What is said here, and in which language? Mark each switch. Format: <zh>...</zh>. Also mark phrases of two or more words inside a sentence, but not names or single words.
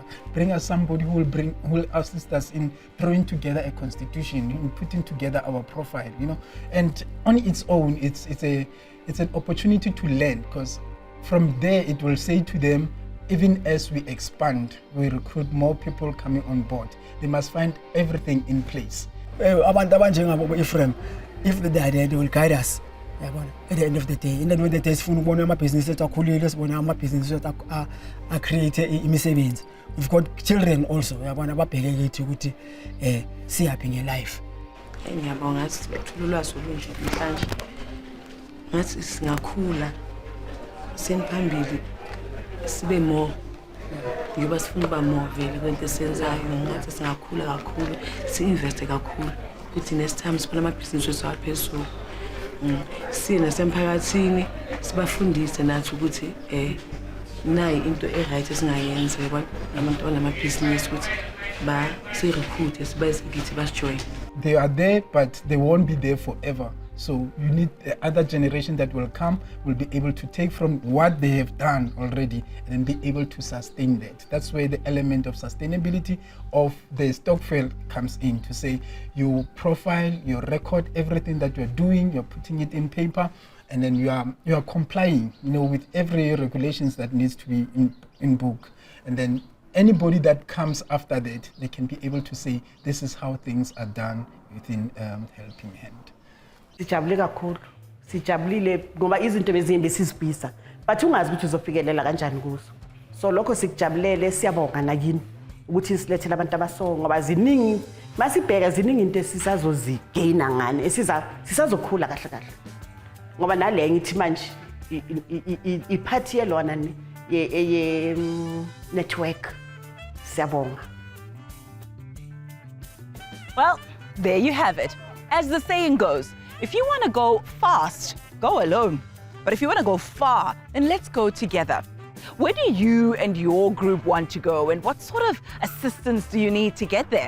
<en>Bring us somebody who will assist us in throwing together a constitution, in putting together our profile, you know. And on its own, it's an opportunity to learn, because from there it will say to them, even as we expand, we recruit more people coming on board. They must find everything in place.</en> <zu>Abantu abanjengabo</zu> <en>Ephraim, if they are there, they will guide us. At the end of the day, in the end of the day,</en> <zu>sifuna ukubona amabhizinisi ethu akhulile, sibona amabhizinisi ethu create imisebenzi.</zu> <en>We've got children also,</en> <zu>yabona ababheke kithi ukuthi siyaphi ngelife. Ngiyabonga ngathi sibethula ulwazi olunje namhlanje. Ngathi singakhula senphambili sibe more. Ngoba sifuna uba more vele kwento esenzayo, ngathi singakhula kakhulu, si-investe kakhulu. Kuthi</zu> <en>next time</en> <zu>sibona amabhizinisi ethu aphezulu. Sina semphakathini sibafundise nathi ukuthi nayi into e-right esingayenza abantu abanamabhizinisi ukuthi si-recruit sibayise kithi basijoyine.</zu> <en>They are there, but they won't be there forever. So you need the other generation that will come, will be able to take from what they have done already and then be able to sustain that. That's where the element of sustainability of the Stokvel comes in, to say you profile, you record everything that you're doing, you're putting it in paper, and then you are complying, you know, with every regulations that needs to be in book. And then anybody that comes after that, they can be able to say, this is how things are done within Helping Hand.</en> <zu>Sijabule kakhulu. Sijabulile ngoba izinto bezimbi sizibhisa. But ungazi ukuthi uzofikelela kanjani kuzo. So lokho sikujabulele, siyabonga nakini ukuthi silethele abantu abaso ngoba ziningi masibheka ziningi into esisazozigaina ngane sisazokhula kahle kahle. Ngoba nale ngithi manje iphathi yelona ye network. Siyabonga.</zu> <en>Well, there you have it. As the saying goes, if you want to go fast, go alone. But if you want to go far, then let's go together. Where do you and your group want to go, and what sort of assistance do you need to get there?</en>